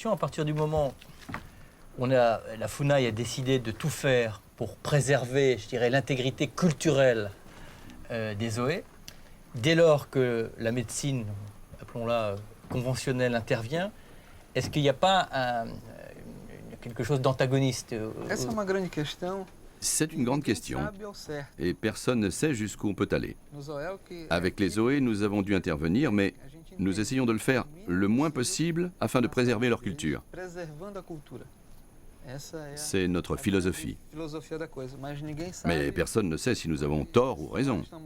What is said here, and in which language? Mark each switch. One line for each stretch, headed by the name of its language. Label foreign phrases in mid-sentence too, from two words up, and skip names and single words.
French: À partir du moment où la FUNAI a décidé de tout faire pour préserver, je dirais, l'intégrité culturelle des Zoé, dès lors que la médecine, appelons-la conventionnelle, intervient, est-ce qu'il n'y a pas quelque chose d'antagoniste?
Portuguese: Essa é uma grande questão.
French: C'est une grande question. Et personne ne sait jusqu'où on peut aller. Avec les Zoé, nous avons dû intervenir, mais nous essayons de le faire le moins possible afin de préserver leur culture. C'est notre philosophie. Mais personne ne sait si nous avons tort ou raison.